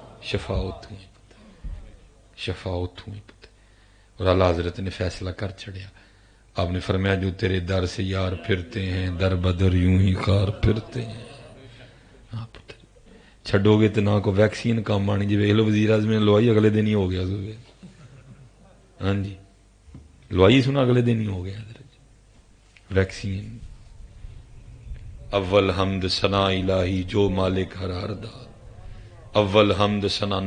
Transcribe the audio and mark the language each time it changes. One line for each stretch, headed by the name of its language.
Punjabi: شفا اتوں ہی پتہ, شفا اتوں ہی پتہ.
Urdu: اور اعلیٰ حضرت نے فیصلہ کر چھڑیا. آپ نے فرمایا جو تیرے در سے یار پھرتے ہیں در بدر یوں ہی خار پھرتے ہیں.
Punjabi: ہاں پتر چھڈو گے تو نہ کو ویکسین کام آنی. جی ویکھ لو وزیر اعظم نے لوائی اگلے دن ہی ہو گیا. ہاں جی لوائی سنا اگلے دن ہی ہو گیا حضرت ویکسین. اول حمد ثنا الہی جو مالک ہر ہر دا, اول حمد ثنا.